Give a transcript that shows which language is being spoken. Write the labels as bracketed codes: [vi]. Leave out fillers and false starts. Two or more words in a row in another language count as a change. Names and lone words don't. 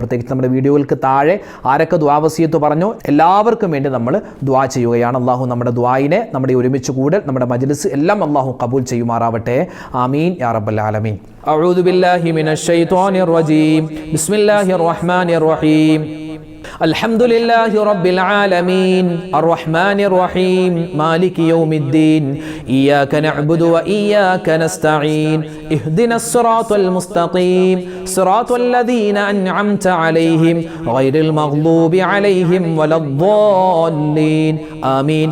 [ml] പ്രത്യേകിച്ച് നമ്മുടെ വീഡിയോകൾക്ക് താഴെ ആരൊക്കെ ദ്വാവസിയത്ത് പറഞ്ഞു എല്ലാവർക്കും വേണ്ടി നമ്മൾ ദ്വാ ചെയ്യുകയാണ്. അള്ളാഹു നമ്മുടെ ദ്വായിനെ, നമ്മുടെ ഒരുമിച്ച് കൂടൽ, നമ്മുടെ മജ്ലിസ് എല്ലാം അള്ളാഹു കബൂൽ ചെയ്യുമാറാവട്ടെ. [ar] آمين يا رب العالمين. أعوذ بالله من الشيطان الرجيم. بسم الله الرحمن الرحيم. الحمد لله رب العالمين الرحمن الرحيم مالك يوم الدين إياك نعبد وإياك نستعين اهدنا الصراط المستقيم صراط الذين أنعمت عليهم غير المغضوب عليهم ولا الضالين آمين.